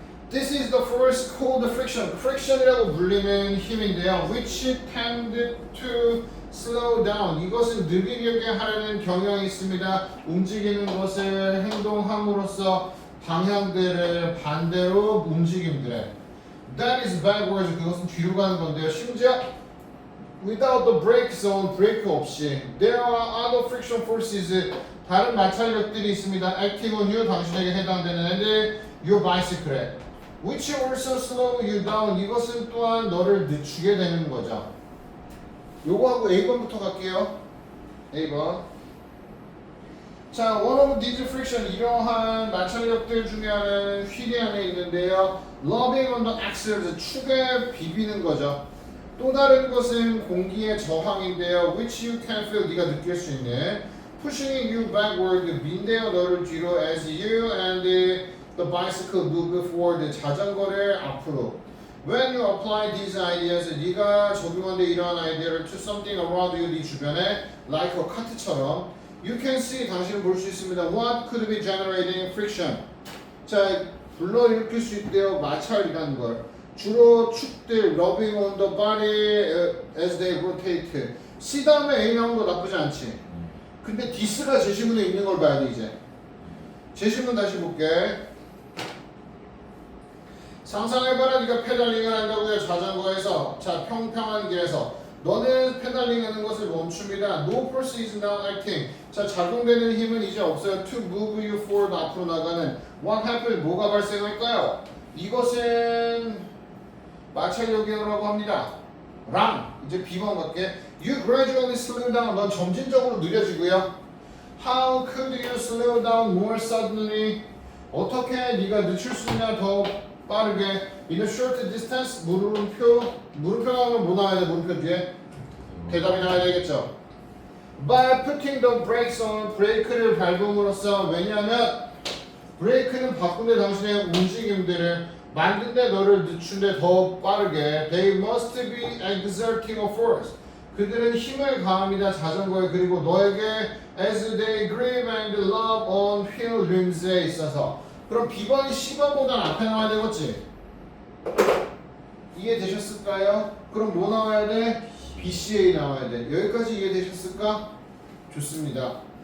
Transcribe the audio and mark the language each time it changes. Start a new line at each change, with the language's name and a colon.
English: This is the first cold friction.
Korean: friction이라고 불리는 힘인데요.
English: which tend to slow down.
Korean: 이것은 느리게 하려는 경향이 있습니다. 움직이는 것을 행동함으로써 방향들을 반대로 움직임들에.
English: That is backwards.
Korean: 그것은 뒤로 가는 건데요. 심지어
English: without the brake zone,
Korean: 브레이크 없이
English: there are other friction forces.
Korean: 다른 마찰력들이 있습니다.
English: acting on you,
Korean: 당신에게 해당되는 애들,
English: your bicycle. which also slow you down.
Korean: 이것은 또한 너를 늦추게 되는 거죠. 요거하고 A번부터 갈게요. A번. 자,
English: one of these friction,
Korean: 이러한 마찰력들 중에 하나는 휠이 안에 있는데요.
English: rubbing on the axles,
Korean: 축에 비비는 거죠. 또 다른 것은 공기의 저항인데요.
English: which you can feel,
Korean: 네가 느낄 수 있는.
English: pushing you backward,
Korean: 민대어 너를 뒤로
English: as you and the bicycle move forward,
Korean: 자전거를 앞으로.
English: When you apply these ideas,
Korean: 네가 적용한데 이러한 아이디어를
English: to something around you,
Korean: 네 주변에
English: like a
Korean: 카트처럼
English: you can see,
Korean: 당신은 볼 수 있습니다.
English: What could be generating friction?
Korean: 자, 불러일으킬 수 있대요. 마찰이라는 걸. 주로 축들
English: rubbing on the body as they rotate.
Korean: C 다음에 A 나오는 거 나쁘지 않지. 근데 this가 제시문에 있는 걸 봐야 돼 이제. 제시문 다시 볼게. 상상해봐라. 네가 페달링을 한다고요. 자전거에서. 자, 평평한 길에서 너는 페달링하는 것을 멈춥니다.
English: No force is now acting.
Korean: 자, 작용되는 힘은 이제 없어요.
English: To move you forward,
Korean: 앞으로 나가는.
English: What happened?
Korean: 뭐가 발생할까요? 이것은 마찰력이라고 합니다. 랑. 이제 B번 갈게.
English: You gradually slow down.
Korean: 넌 점진적으로 느려지고요.
English: How could you slow down more suddenly?
Korean: 어떻게 네가 늦출 수 있냐 더 빠르게.
English: In a short distance.
Korean: 물음표 나오면 뭐 나와야 돼? 물음표 뒤에 대답이 나와야 되겠죠.
English: By putting the brakes on,
Korean: 브레이크를 밟음으로써. 왜냐하면 브레이크는 바꾼데 당신의 움직임들을 만든데 너를 늦춘데 더 빠르게.
English: They must be exerting a force.
Korean: 그들은 힘을 가합니다. 자전거에. 그리고 너에게
English: as they grip and lock on wheel rims에 있어서.
Korean: 그럼 B번이 C번보다 앞에 나와야 되겠지? 이해되셨을까요? 그럼 뭐 나와야 돼? BCA 나와야 돼. 여기까지 이해되셨을까? 좋습니다.